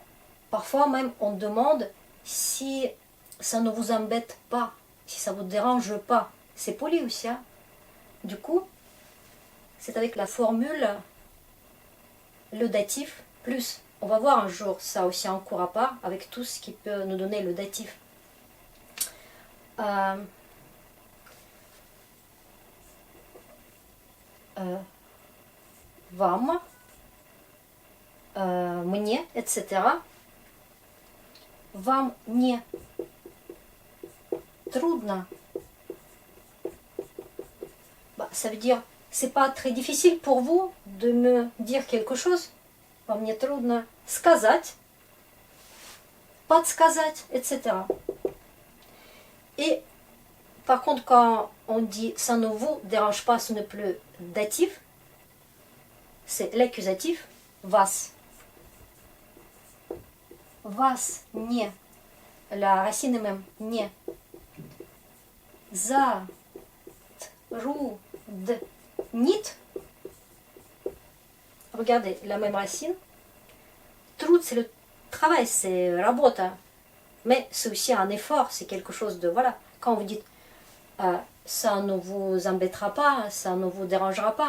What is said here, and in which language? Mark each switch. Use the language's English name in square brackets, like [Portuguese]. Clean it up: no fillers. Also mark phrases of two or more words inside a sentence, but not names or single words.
[French] Parfois même, on demande si ça ne vous embête pas, si ça ne vous dérange pas. C'est poli aussi. Hein? Du coup, c'est avec la formule, le datif, plus. On va voir un jour ça aussi en cours à part, avec tout ce qui peut nous donner le datif. [Russian] Вам, мне, etc. Вам не трудно. [French] Ça veut dire, c'est pas très difficile pour vous de me dire quelque chose. [Russian] Вам не трудно сказать, подсказать, [French] etc. Et par contre, quand on dit ça ne vous dérange pas, ce n'est plus datif, c'est l'accusatif, вас. [Russian] Вас не. [French] La racine est même не. Nit. Regardez, la même racine. Tруд, c'est le travail, c'est работа. Mais c'est aussi un effort, c'est quelque chose de... Voilà, quand vous dites ça ne vous embêtera pas, ça ne vous dérangera pas.